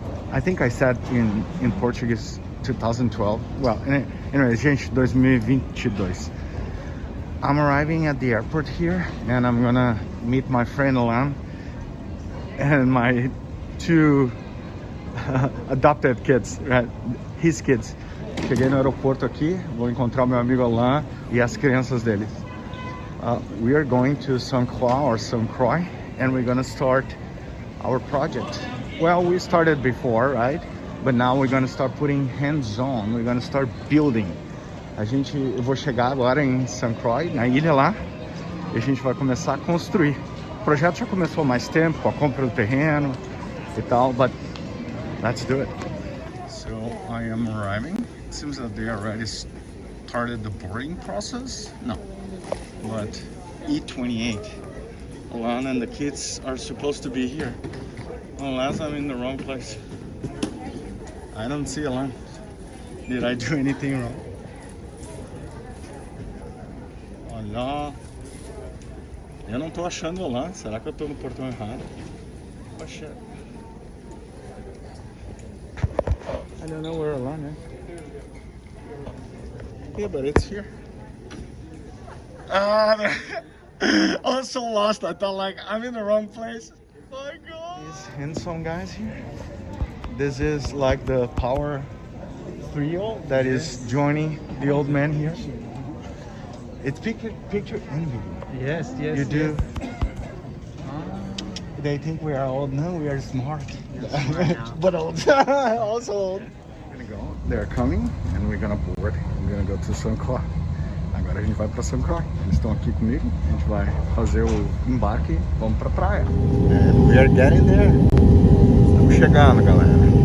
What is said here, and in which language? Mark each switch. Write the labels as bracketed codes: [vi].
[en] I think I said in Portuguese 2012. Well, anyway, gente, 2022. I'm arriving at the airport here and I'm gonna meet my friend Alain and my two adopted kids, right? His kids. [pt] Cheguei no aeroporto aqui, vou encontrar meu amigo Alain e as crianças deles. [en] We are going to Saint Croix and we're gonna start our project. Well, we started before, right? But now we're gonna start putting hands-on. We're gonna start building. [pt] Eu vou chegar agora em Saint Croix, na ilha lá, e a gente vai começar a construir. O projeto já começou há mais tempo, com a compra do terreno e tal, [en] but let's do it. So I am arriving. It seems that they already started the boarding process. No, but E21. Alain and the kids are supposed to be here. Unless I'm in the wrong place. I don't see Alain. Did I do anything wrong? [pt] Olha, eu não tô achando Alain. Será que eu tô no portão errado? Poxa. [en] I don't know where Alain is. Yeah, but it's here. I was so lost. I thought like I'm in the wrong place. My God. These handsome guys here. This is like the power trio that is joining the old man here. It's picture and video. Yes. You do. They think we are old. No, we are smart. But old. Also old. We're gonna go. They're coming and we're gonna board. We're gonna go to Saint Croix. [pt] Agora a gente vai para Saint Croix. Eles estão aqui comigo. A gente vai fazer o embarque e vamos pra praia. [en] And we are getting there. [pt] Estamos chegando, galera.